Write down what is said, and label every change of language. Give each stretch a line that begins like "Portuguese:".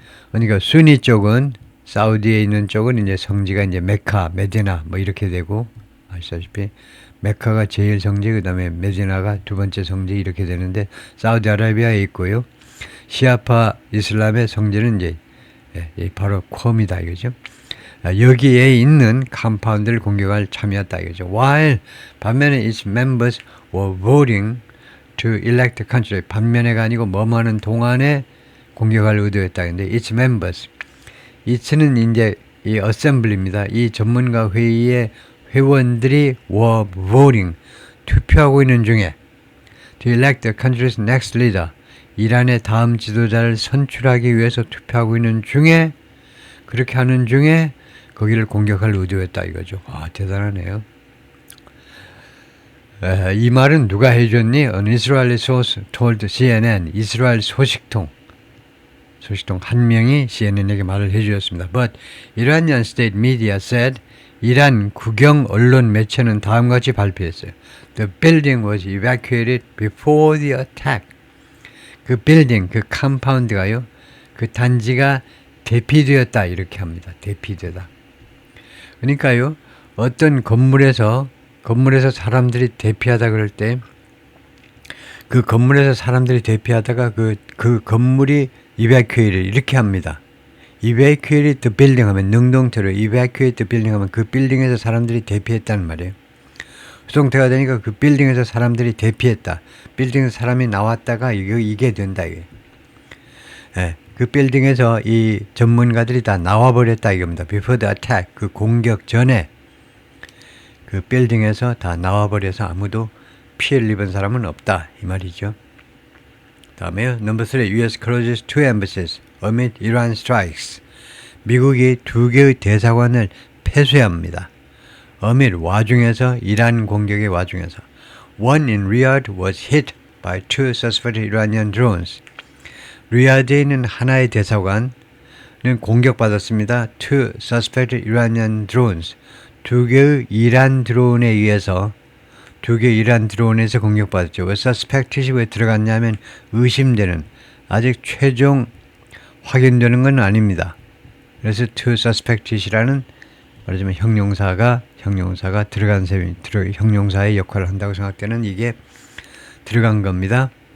Korean: 그러니까 수니 쪽은 사우디에 있는 쪽은 이제 성지가 이제 메카, 메디나 뭐 이렇게 되고 아시다시피 메카가 제일 성지, 그 다음에 메디나가 두 번째 성지 이렇게 되는데 사우디아라비아에 있고요. 시아파 이슬람의 성지는 이제 바로 콤이다 이거죠. 여기에 있는 컴파운드를 공격할 참여했다 이거죠.
English: While 반면에 its members were voting to elect the country
Korean: 반면에가 아니고 뭐뭐하는 동안에 공격할 의도였다. 근데 its members its는 이제 이 assembly입니다. 이 전문가 회의의 회원들이
English: were voting
Korean: 투표하고 있는 중에
English: to elect the country's next leader
Korean: 이란의 다음 지도자를 선출하기 위해서 투표하고 있는 중에 그렇게 하는 중에 거기를 공격할 의도였다 이거죠. 와 대단하네요. 이 말은 누가 해줬니?
English: An Israeli source told CNN
Korean: 이스라엘 소식통 한 명이 CNN에게 말을 해주었습니다.
English: But Iranian state media said
Korean: 이란 국영 언론 매체는 다음과 같이 발표했어요.
English: The building was evacuated before the attack.
Korean: 그 빌딩, 그 컴파운드가요. 그 단지가 대피되었다 이렇게 합니다. 대피되다. 그러니까요. 어떤 건물에서 사람들이 대피하다 그럴 때 그 건물에서 사람들이 대피하다가 그 건물이 evacuated 이렇게 합니다. evacuated the building 하면 능동태로 evacuate the building 하면 그 빌딩에서 사람들이 대피했다는 말이에요. 수동태가 되니까 그 빌딩에서 사람들이 대피했다. 빌딩에서 사람이 나왔다가 이게 된다 이게. 그 빌딩에서 이 전문가들이 다 나와버렸다 이겁니다.
English: Before the attack
Korean: 그 공격 전에 그 빌딩에서 다 나와버려서 아무도 피해를 입은 사람은 없다 이 말이죠. 다음에요.
English: Number 3. U.S. closes two embassies amid Iran strikes.
Korean: 미국이 두 개의 대사관을 폐쇄합니다. amid 와중에서 이란 공격의 와중에서.
English: One in Riyadh was hit by two suspected Iranian drones.
Korean: 리야드에 있는 하나의 대사관은 공격받았습니다.
English: Two suspected Iranian drones.
Korean: 두 개의 이란 드론에 의해서 두 개의 이란 드론에서 공격받았죠. 왜 suspect이 왜 들어갔냐면 의심되는 아직 최종 확인되는 건 아닙니다. 그래서 to suspect이라는 말하자면 형용사가 들어간 셈이 형용사의 역할을 한다고 생각되는 이게 들어간 겁니다.